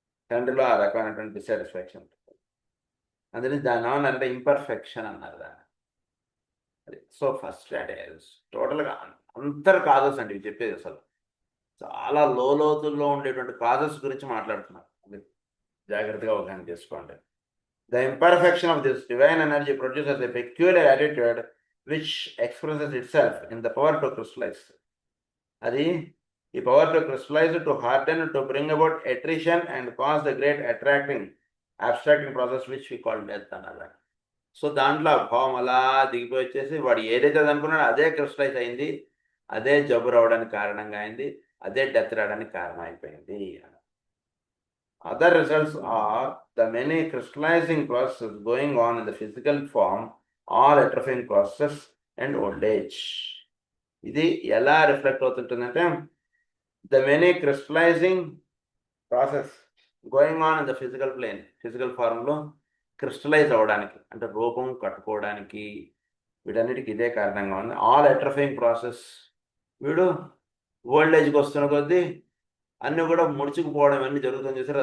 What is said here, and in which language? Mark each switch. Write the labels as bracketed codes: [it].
[te] తండ్రిలో ఆ రకమైనటువంటి డిసాటిస్ఫాక్షన్ ఉంటుంది. అందుకని దాని అంటే ఇంపర్ఫెక్షన్ అన్నారు దాన్ని. అది సో ఫస్ట్ అంటే టోటల్గా అంతర్ కాజెస్ అండి ఇవి చెప్పేది. అసలు చాలా లోతుల్లో ఉండేటువంటి కాజెస్ గురించి మాట్లాడుతున్నారు. అది జాగ్రత్తగా అవగాహన చేసుకోండి. [en] The imperfection of this divine energy produces a peculiar attitude which expresses itself in the power to crystallize. అది ఈ power to crystallize, to harden, to bring about attrition and cause the great abstracting process which we call death అన్నారు. [te] So దాంట్లో భావం అలా దిగిపోయి వచ్చేసి వాడు ఏదైతే అనుకున్నాడో అదే క్రిస్టలైజ్ అయింది, అదే జబ్బు రావడానికి కారణంగా అయింది, అదే డెత్ రావడానికి కారణం అయిపోయింది. [en] Other results are the many crystallizing processes going on in the physical form, all atrophying process and old age. [te] ఇది ఎలా reflect అవుతుంటుందంటే [en] the many crystallizing process going on in the physical plane, physical form [te] లో crystallise అవ్వడానికి అంటే రూపం కట్టుకోవడానికి వీటన్నిటికి ఇదే కారణంగా ఉంది. ఆల్ అట్రఫింగ్ ప్రాసెస్, వీడు ఓల్డ్ ఏజ్కి వస్తున్న కొద్దీ అన్నీ కూడా ముడుచుకుపోవడం అన్నీ జరుగుతుంది చేశారు.